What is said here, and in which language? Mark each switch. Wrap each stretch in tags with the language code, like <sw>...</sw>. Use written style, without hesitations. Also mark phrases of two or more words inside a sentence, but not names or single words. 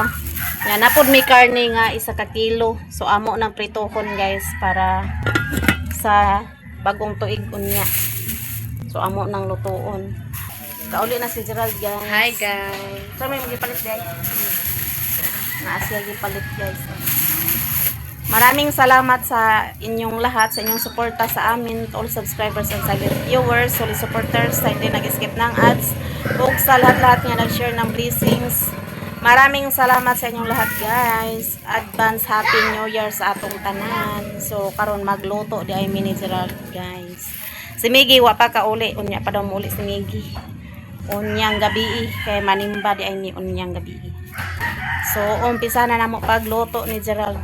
<ceb>Yan, napod may karne nga 1 ka kilo. So, amo ng pritohon guys para sa bagong tuig unya. So, amo ng lutoon. Kauli na si Gerald guys.</ceb> <en>Hi guys.</en> <ceb>So, may magipalit guys. Naasya gipalit guys.</ceb> <tl>Maraming salamat sa inyong lahat, sa inyong suporta sa amin,</tl> <en>to all subscribers and silent viewers, solid supporters,</en> <tl>sa hindi nag-skip ng ads, ug sa lahat-lahat nga nag-share ng blessings. Maraming salamat sa inyong lahat guys.</tl> <en>Advance Happy New Year</en> <ceb>sa atong tanan. So karon magluto di ay mini Gerald guys. Si Miggy wa pa ka uli, unya pa daw mo uli si Miggy. Unyang gabi kay manimba di ay ni unyang gabi. So umpisa na namo pagluto ni Gerald.</ceb>